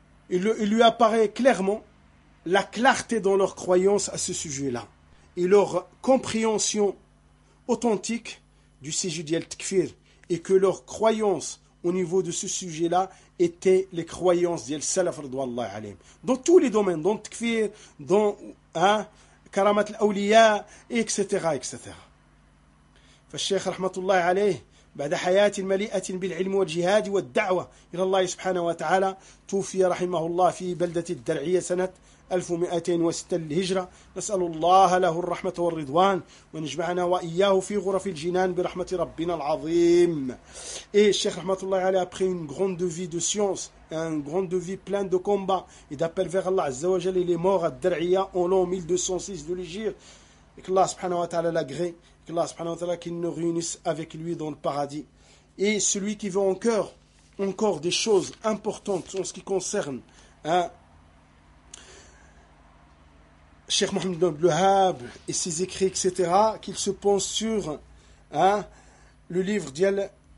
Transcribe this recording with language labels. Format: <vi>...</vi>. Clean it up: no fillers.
<fr>Il lui apparaît clairement la clarté dans leur croyance à ce sujet-là et leur compréhension authentique du sujet du Tkfir et que leur croyance au niveau de ce sujet-là était les croyances du Salaf radhiyallahu anhu dans tous les domaines, dans Tkfir, dans Karamat al-Awliya, etc. etc.</fr> <ar>فالشيخ رحمة الله عليه بعد حياة مليئة بالعلم والجهاد والدعوة إلى الله سبحانه وتعالى توفي رحمه الله في بلدة الدرعية سنة 1206 للهجرة نسأل الله له الرحمة والرضوان ونجمعنا وإياه في غرف الجنان برحمة ربنا العظيم إيه الشيخ رحمة الله عليه</ar> <fr>après une grande vie de science une grande vie pleine de combats et d'appel vers Allah عز وجل il est mort à الدرعية en l'an 1206 de l'Hijr et que Allah</fr> <ar>سبحانه وتعالى</ar> <fr>l'agré Allah subhanahu wa ta'ala qu'il nous réunisse avec lui dans le paradis. Et celui qui veut encore des choses importantes en ce qui concerne Cheikh Mohamed Ibn Abdelwahab et ses écrits, etc., qu'il se penche sur le livre d'Yal.</fr>